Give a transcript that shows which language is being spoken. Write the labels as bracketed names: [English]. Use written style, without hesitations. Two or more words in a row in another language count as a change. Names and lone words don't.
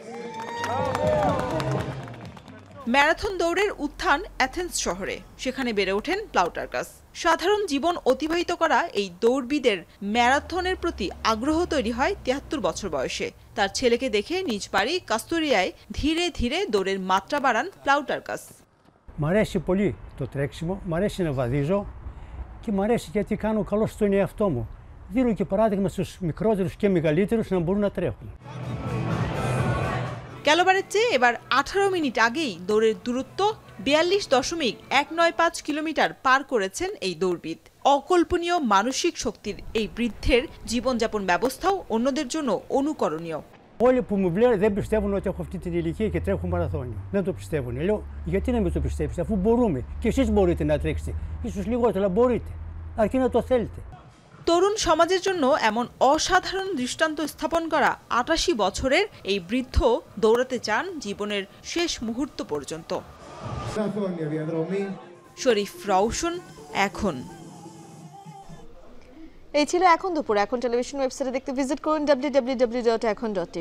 [Bangla] ম্যারাথন দৌড়ের উত্থান অ্যাথেন্স শহরে, সেখানে বেড়ে ওঠেন প্লাউটার্কাস। সাধারণ জীবন অতিবাহিত করা এই দৌড়বিদের ম্যারাথনের প্রতি আগ্রহ তৈরি হয় 73 বছর বয়সে। তার ছেলেকে দেখে নিজ বাড়ি কাস্তুরিয়ায় ধীরে ধীরে দৌড়ের মাত্রা বাড়ান প্লাউটার্কাস। [Greek] Μ' αρέσει πολύ το τρέξιμο, μ' αρέσει να βαδίζω και μ' αρέσει γιατί κάνω καλό στον εαυτό μου. Δίνω και παράδειγμα στους μικρότερους και μεγαλύτερους να μπορούν να τρέχουν. [Bangla] গেলবারের চেয়ে এবার 18 মিনিট আগেই দৌড়ের দূরত্ব 42.195 কিলোমিটার পার করেছেন এই দৌড়বিদ। অকল্পনীয় মানসিক শক্তির এই বৃদ্ধের জীবনযাপন ব্যবস্থাও অন্যদের জন্য অনুকরণীয়। [Greek] Όλοι που μου βλέπουν δεν πιστεύουν ότι έχω αυτή την ηλικία και τρέχω μαραθώνιο. Δεν το πιστεύουν. Λέω, γιατί να μην το πιστέψετε, αφού μπορούμε. Και εσείς μπορείτε να τρέξετε. Ίσως λιγότερα, μπορείτε. Αρκεί να το θέλετε. [Bangla] তরুণ সমাজের জন্য এমন অসাধারণ দৃষ্টান্ত স্থাপন করা 88 বছরের এই বৃদ্ধ দৌড়াতে চান জীবনের শেষ মুহূর্ত পর্যন্ত। শরীফ রওশন, এখন। এই ছিল এখন দুপুর। এখন টেলিভিশন ওয়েবসাইটে দেখতে ভিজিট করুন www.ekhon.tv।